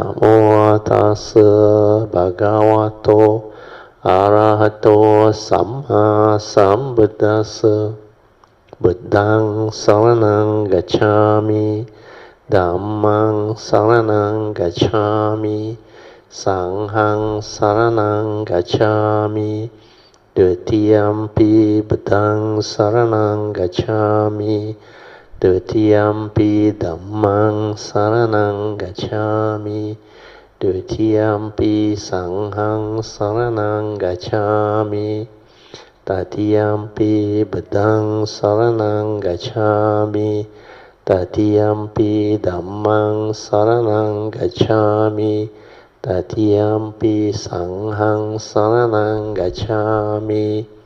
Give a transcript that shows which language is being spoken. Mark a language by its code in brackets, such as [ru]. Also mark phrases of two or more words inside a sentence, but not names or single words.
[pi] โมตัสสะภะคะวะโตอะระหะโตสัมมาสัมพุท ธัสสะบุตตังสรณังกัจฉามิ ธัมมังสรณังกัจฉามิ สังฆังสรณังกัจฉา มิDutiyampi Buddhang Saranang Gacchami Dutiyampi Dhammang Saranang Gacchami Dutiyampi Sanghang Saranang Gacchami Tatiyampi Buddhang Saranang Gacchami Tatiyampi Dhammang Saranang Gacchami Tatiyampi Sanghang Saranang Gacchami